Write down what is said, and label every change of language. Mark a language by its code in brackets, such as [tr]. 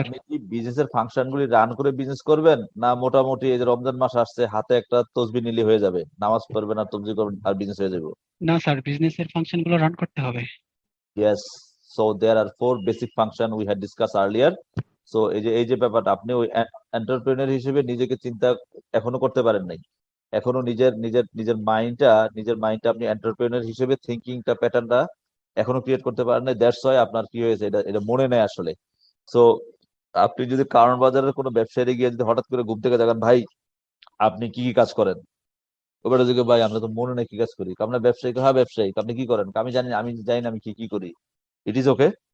[bn] আপনি কি বিজনেসের ফাংশনগুলি রান করে বিজনেস করবেন, না মোটামুটি এই যে রমজান মাস আসছে হাতে একটা তসবিহ নিলে হয়ে যাবে, নামাজ পড়বেন আর তসবিহ করবেন আর বিজনেস হয়ে যাবে? না স্যার, বিজনেসের ফাংশন গুলো রান করতে হবে। [en] Yes, so there are 4 basic function we had discussed earlier. [bn] So এই যে ব্যাপারটা আপনি ওই এন্টারপ্রেনিউর হিসেবে নিজেকে চিন্তা এখনো করতে পারেন নাই, এখনো নিজের মাইন্ডটা আপনি এন্টারপ্রেনিউর হিসেবে থিঙ্কিংটা প্যাটার্নটা এখনো ক্রিয়েট করতে পারেন নাই। [en] that's why [bn] আপনার কি হয়েছে, এটা মনে নেই আসলে। সো আপনি যদি কারণ বাজারের কোনো ব্যবসায়ী গিয়ে যদি হঠাৎ করে ঘুম থেকে জাগান, ভাই আপনি কি কি কাজ করেন, ওটা যদি ভাই আমরা তো মনে নেই কি কাজ করি, আপনার ব্যবসায়ী, হ্যাঁ ব্যবসায়ী, আপনি কি করেন, আমি জানি না আমি কি করি, [en] It is okay.